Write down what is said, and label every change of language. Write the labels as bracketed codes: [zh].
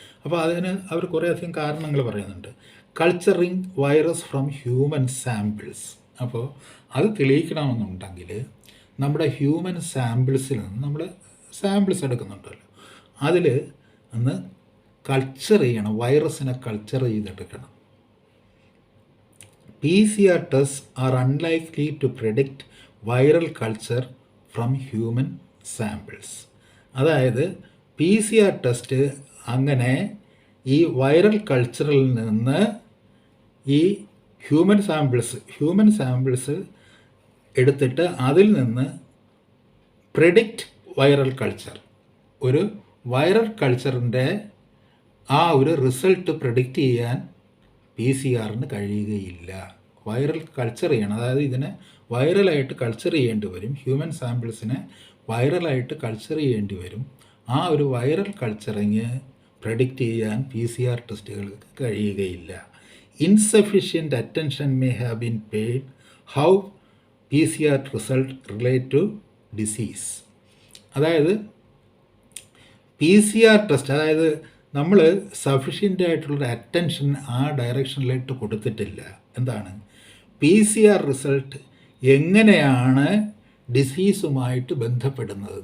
[ml] അപ്പോൾ അതിന് അവർ കുറേയധികം കാരണങ്ങൾ പറയുന്നുണ്ട്. [en] Culturing virus from human samples. [ml] അപ്പോൾ അത് തെളിയിക്കണമെന്നുണ്ടെങ്കിൽ നമ്മുടെ ഹ്യൂമൻ സാമ്പിൾസിൽ നിന്ന് നമ്മൾ സാമ്പിൾസ് എടുക്കുന്നുണ്ടല്ലോ, അതിൽ ഒന്ന് കൾച്ചർ ചെയ്യണം, വൈറസിനെ കൾച്ചർ ചെയ്തെടുക്കണം. [en] PCR tests are unlikely to predict viral culture from human samples. [ml] അതായത് PCR ടെസ്റ്റ് അങ്ങനെ ഈ വൈറൽ കൾച്ചറിൽ നിന്ന് ഈ ഹ്യൂമൻ സാമ്പിൾസ് എടുത്തിട്ട് അതിൽ നിന്ന് പ്രെഡിക്റ്റ് വൈറൽ കൾച്ചർ, ഒരു വൈറൽ കൾച്ചറിൻ്റെ ആ ഒരു റിസൾട്ട് പ്രെഡിക്റ്റ് ചെയ്യാൻ PCR കഴിയുകയില്ല. വൈറൽ കൾച്ചർ ചെയ്യണം, അതായത് ഇതിനെ വൈറലായിട്ട് കൾച്ചർ ചെയ്യേണ്ടി വരും, ഹ്യൂമൻ സാമ്പിൾസിനെ വൈറലായിട്ട് കൾച്ചർ ചെയ്യേണ്ടി വരും. ആ ഒരു വൈറൽ കൾച്ചറിങ് പ്രെഡിക്റ്റ് ചെയ്യാൻ PCR ടെസ്റ്റുകൾക്ക് കഴിയുകയില്ല. [en] Insufficient attention may have been paid how PCR result relate to disease. [ml] അതായത് PCR ടെസ്റ്റ്, അതായത് നമ്മൾ സഫിഷ്യൻ്റ് ആയിട്ടുള്ളൊരു അറ്റൻഷൻ ആ ഡയറക്ഷനിലേക്ക് കൊടുത്തിട്ടില്ല. എന്താണ് PCR റിസൾട്ട് എങ്ങനെയാണ് ഡിസീസുമായിട്ട് ബന്ധപ്പെടുന്നത്?